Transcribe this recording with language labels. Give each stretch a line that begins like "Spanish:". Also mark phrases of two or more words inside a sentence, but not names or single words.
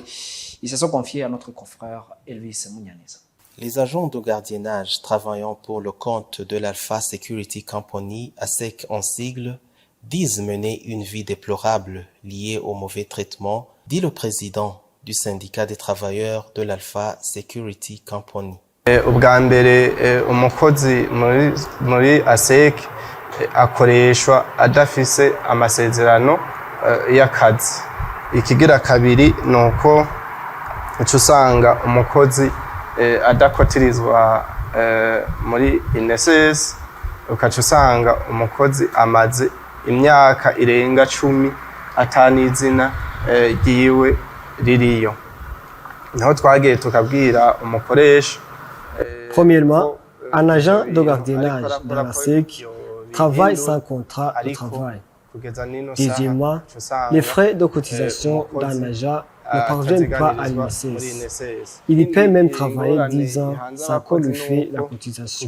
French: Ils se sont confiés à notre confrère Elvis Mounianeza. Les agents de gardiennage travaillant pour le compte de l'Alpha Security Company, ASEC en sigle, disent mener une vie déplorable liée au mauvais traitement, dit le président du syndicat des travailleurs de l'Alpha Security Company.
Rundi: Ubwa mbere umukozi muri ASEC akoreshwa adafise amasezerano y'akazi. Ikigira kabiri nuko usanga umukozi adakotirizwa muri INSS, ukaca usanga umukozi amaze imyaka irenga 10 atanizina ryiwe ririyo. Naho twagiye tukabwira umukoresha.
French: Premièrement, un agent de gardiennage dans la SEC travaille sans contrat de travail. Deuxièmement, les frais de cotisation d'un agent ne parviennent pas à l'INSS. Il peut même travailler 10 ans sans qu'on lui fait la cotisation.